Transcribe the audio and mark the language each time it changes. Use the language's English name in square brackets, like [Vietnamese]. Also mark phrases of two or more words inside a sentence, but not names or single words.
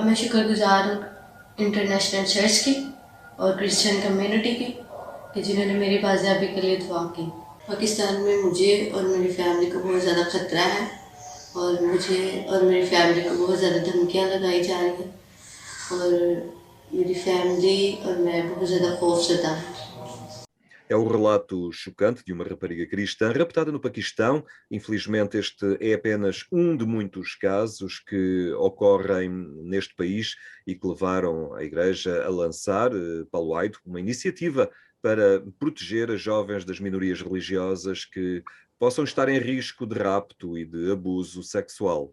[Urdu] میں شکرگزار ہوں [English] international church [Urdu] کی اور [English] Christian community [Urdu] کی کہ جنہوں نے میری بازیابی کے لیے دعا کی. پاکستان میں مجھے اور میری فیملی کو بہت زیادہ خطرہ ہے اور مجھے اور میری فیملی کو بہت زیادہ دھمکیاں لگائی جا رہی ہیں اور میری فیملی اور میں بہت زیادہ خوفزدہ ہوں. [Portuguese] É o relato chocante de uma rapariga cristã raptada no Paquistão. Infelizmente, este é apenas um de muitos casos que ocorrem neste país e que levaram a Igreja a lançar, Paulo Aido, uma iniciativa para proteger as jovens das minorias religiosas que possam estar em risco de rapto e de abuso sexual.